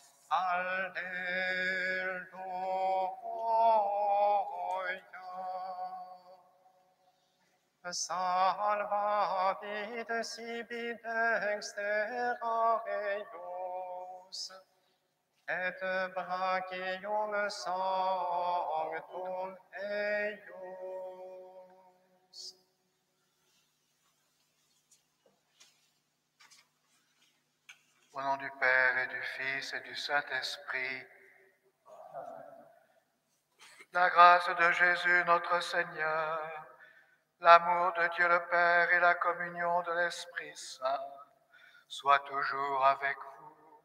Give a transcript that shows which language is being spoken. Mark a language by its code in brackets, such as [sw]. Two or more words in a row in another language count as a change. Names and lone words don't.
[fr] Alleluia. [la] Salva vite sibi dextera eius, et brachium sanctum eius. [fr] Au nom du Père et du Fils et du Saint-Esprit, la grâce de Jésus notre Seigneur, l'amour de Dieu le Père et la communion de l'Esprit Saint soient toujours avec vous.